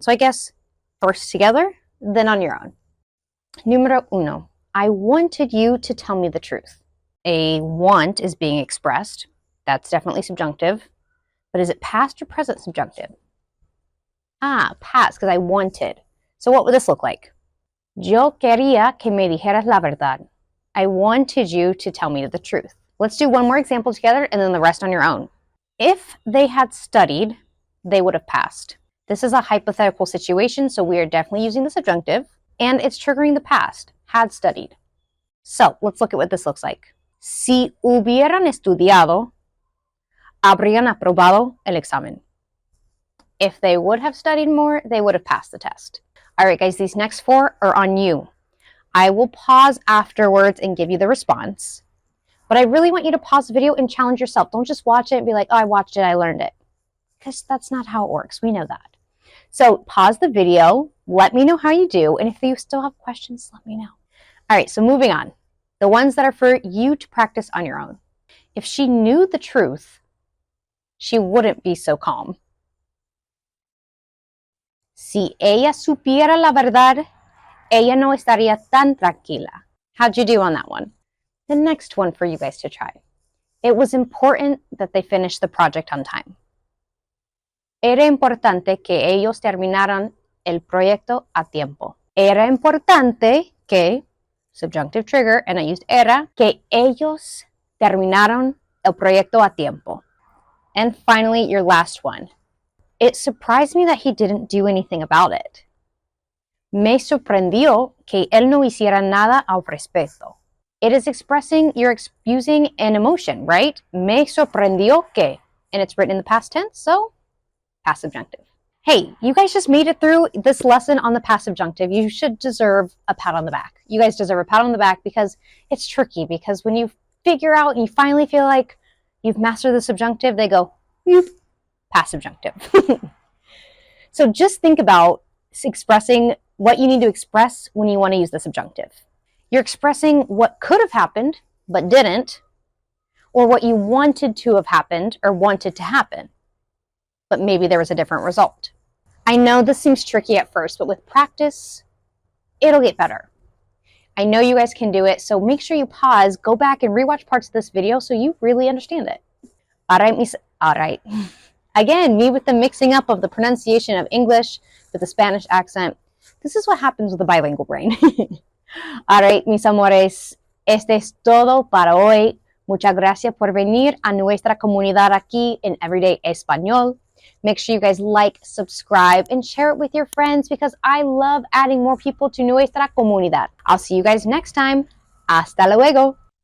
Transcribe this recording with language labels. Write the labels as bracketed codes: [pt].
[en] So I guess first together, then on your own. [es] Número uno. [en] I wanted you to tell me the truth. A want is being expressed. That's definitely subjunctive. But is it past or present subjunctive? Past, because I wanted. So what would this look like? [es] Yo quería que me dijeras la verdad. [en] I wanted you to tell me the truth. Let's do one more example together and then the rest on your own. If they had studied, they would have passed. This is a hypothetical situation, so we are definitely using the subjunctive, and it's triggering the past, had studied. So let's look at what this looks like. [es] Si hubieran estudiado, habrían aprobado el examen. [en] If they would have studied more, they would have passed the test. All right, guys, these next four are on you. I will pause afterwards and give you the response. But I really want you to pause the video and challenge yourself. Don't just watch it and be like, oh, I watched it, I learned it. Because that's not how it works. We know that. So pause the video. Let me know how you do. And if you still have questions, let me know. All right, so moving on. The ones that are for you to practice on your own. If she knew the truth, she wouldn't be so calm. [es] Si ella supiera la verdad, ella no estaría tan tranquila. [en] How'd you do on that one? The next one for you guys to try. It was important that they finish the project on time. [es] Era importante que ellos terminaran el proyecto a tiempo. Era importante que, [en] subjunctive trigger, and I used [es] era, que ellos terminaron el proyecto a tiempo. [en] And finally, your last one. It surprised me that he didn't do anything about it. [es] Me sorprendió que él no hiciera nada al respecto. [en] It is expressing, you're using an emotion, right? [es] Me sorprendió que, [en] and it's written in the past tense, so past subjunctive. Hey, you guys just made it through this lesson on the past subjunctive. You should deserve a pat on the back. You guys deserve a pat on the back because it's tricky, because when you figure out and you finally feel like you've mastered the subjunctive, they go, past subjunctive. So just think about expressing what you need to express when you want to use the subjunctive. You're expressing what could have happened but didn't, or what you wanted to have happened or wanted to happen, but maybe there was a different result. I know this seems tricky at first, but with practice, it'll get better. I know you guys can do it, so make sure you pause, go back and rewatch parts of this video so you really understand it. All right. Again, me with the mixing up of the pronunciation of English with the Spanish accent. This is what happens with a bilingual brain. All right, [es] mis amores, este es todo para hoy. Muchas gracias por venir a nuestra comunidad aquí en Everyday Español. [en] Make sure you guys like, subscribe, and share it with your friends because I love adding more people to [es] nuestra comunidad. [en] I'll see you guys next time. [es] Hasta luego.